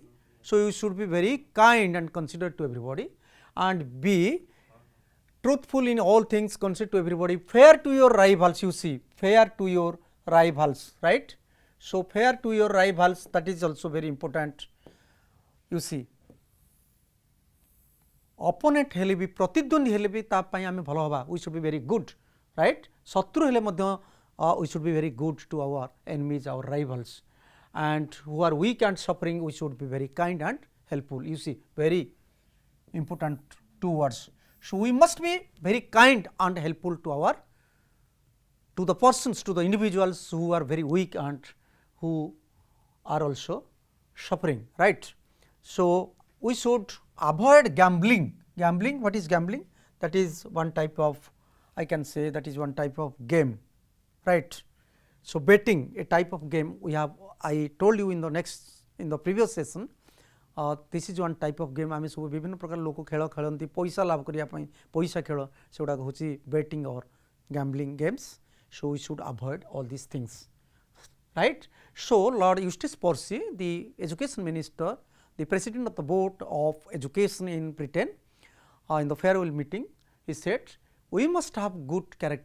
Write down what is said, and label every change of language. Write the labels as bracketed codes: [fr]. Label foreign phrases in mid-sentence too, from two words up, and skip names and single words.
[en] So, you should be very kind and considerate to everybody, and be truthful in all things, considerate to everybody, fair to your rivals, you see, fair to your rivals, right. So, fair to your rivals, that is also very important, you see. [or] Opponent ହେଲେ ବି, ପ୍ରତିଦ୍ୱନ୍ଦ୍ୱୀ ହେଲେ ବି ତା ପାଇଁ ଆମେ ଭଲ ହେବା, [en] we should be very good, right. [or] ଶତ୍ରୁ ହେଲେ ମଧ୍ୟ [en] we should be very good to our enemies, our rivals, and who are weak and suffering, we should be very kind and helpful, you see, very important two words. So, we must be very kind and helpful to the persons, to the individuals who are very weak and who are also suffering, right. So, we should avoid gambling. Gambling, what is gambling? That is one type of, I can say that is one type of game, right. So, betting, a type of game we have, I told you in the previous session, this is one type of game. [or] ଆମେ ସବୁ ବିଭିନ୍ନ ପ୍ରକାର ଲୋକ ଖେଳ ଖେଳନ୍ତି ପଇସା ଲାଭ କରିବା ପାଇଁ, ପଇସା ଖେଳ ସେ ଗୁଡ଼ା ହେଉଛି [en] betting or gambling games. So, we should avoid all these things, right. So, Lord Eustace Percy, the education minister, the president of the board of education in Britain, in the farewell meeting, he said, we must have good character.